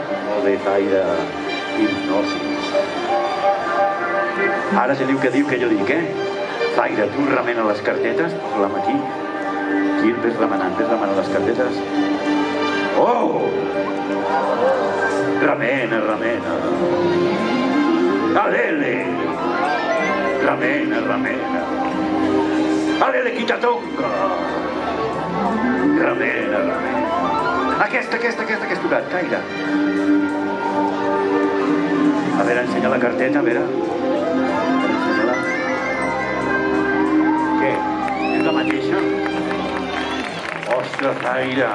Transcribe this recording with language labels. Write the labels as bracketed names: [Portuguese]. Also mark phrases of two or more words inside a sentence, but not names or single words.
[Catalan] Molt bé, Zaira. Hipnosis. Ara teniu que dir que jo dic, eh? Zaira, tu remena les cartetes. Posa-la aquí. Aquí ves remenant les cartetes. Oh! Remena, remena. Alele! Remena, remena. Alele, quitatonga! Remena, remena. Aquesta que has tocat, Zaira. A veure, ensenya la carteta, a veure. Ensenya-la. Què? És la mateixa? Ostres, Zaira.